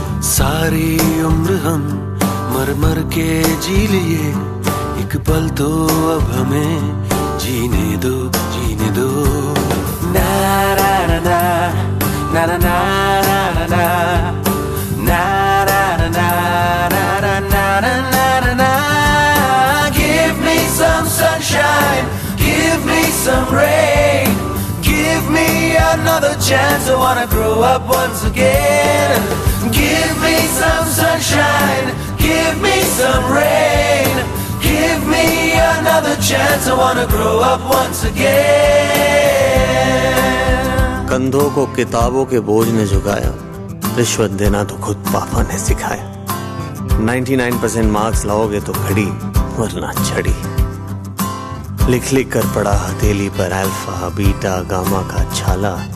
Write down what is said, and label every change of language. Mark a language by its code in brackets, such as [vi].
[hi] सारी उम्र हम मर मर के जी लिए, एक पल तो अब हमें जीने दो, जीने दो। ना ना ना ना ना ना ना ना ना ना ना ना ना ना ना। [en] Give me some sunshine, give me some rain, give me another chance. I wanna grow up once again. Give me some sunshine, give me some rain, give me another chance. I wanna grow up once again. [hi] कंधों को किताबों के बोझ ने झुकाया, रिश्वत देना तो खुद पापा ने सिखाया। 99% मार्क्स लाओगे तो घड़ी वरना छड़ी, लिख लिख कर पढ़ा हथेली पर अल्फा बीटा गामा का छाला।